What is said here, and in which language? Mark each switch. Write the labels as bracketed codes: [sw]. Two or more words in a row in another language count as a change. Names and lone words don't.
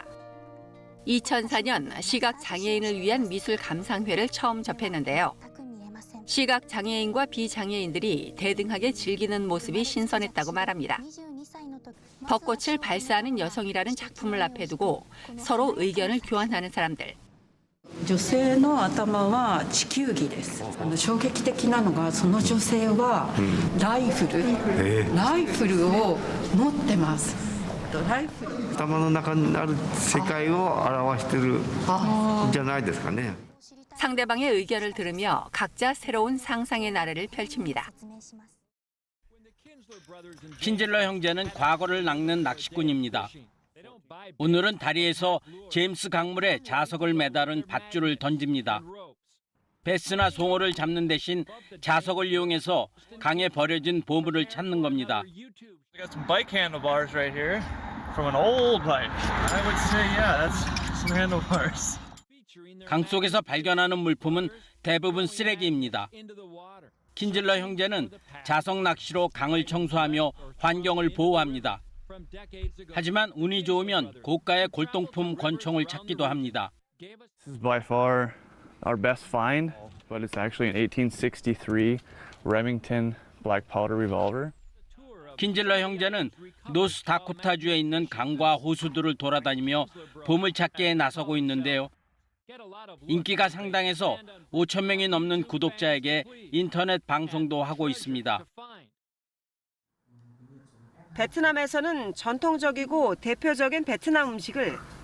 [ko] 2004년 시각장애인을 위한 미술 감상회를 처음 접했는데요. 시각장애인과 비장애인들이 대등하게 즐기는 모습이 신선했다고 말합니다. 벚꽃을 발사하는 여성이라는 작품을 앞에 두고 서로 의견을 교환하는 사람들. [ja] 女性の頭は地球儀です。衝撃的なのがその女性はライフルを持ってます。頭の中にある世界を表してるんじゃないですかね. [ko] 상대방의 의견을 들으며 각자 새로운 상상의 나래를 펼칩니다. 킨즐러 형제는 과거를 낚는 낚시꾼입니다. 오늘은 다리에서 제임스 강물에 자석을 매달은 밧줄을 던집니다. 베스나 송어를 잡는 대신 자석을 이용해서 강에 버려진 보물을 찾는 겁니다. [en] We got some bike handlebars right here from an old bike. I would say, yeah, that's some handlebars. [ko] 강 속에서 발견하는 물품은 대부분 쓰레기입니다. 킨즐러 형제는 자석 낚시로 강을 청소하며 환경을 보호합니다. 하지만 운이 좋으면 고가의 골동품 권총을 찾기도 합니다. [en] This is by far our best find, but it's actually an 1863 Remington black powder revolver. [ko] 킨즐러 형제는 노스다코타주에 있는 강과 호수들을 돌아다니며 보물찾기에 나서고 있는데요. 인기가 상당해서 5천 명이 넘는 구독자에게 인터넷 방송도 하고 있습니다. 베트남에서는 전통적이고 대표적인 베트남 음식을